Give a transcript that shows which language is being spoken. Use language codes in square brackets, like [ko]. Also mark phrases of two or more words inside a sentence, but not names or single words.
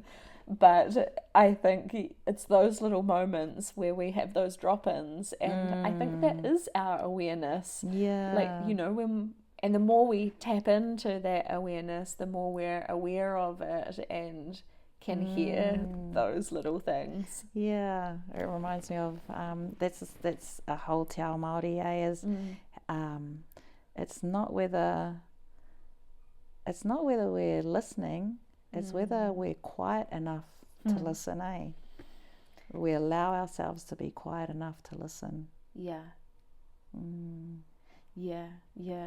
[en] But I think it's those little moments where we have those drop-ins, and I think that is our awareness. Yeah. Like, and the more we tap into that awareness, the more we're aware of it and can hear those little things. Yeah, it reminds me of that's a whole [mi] te ao Māori, [en] is it's not whether we're listening, it's whether we're quiet enough to listen, We allow ourselves to be quiet enough to listen. Yeah. Yeah.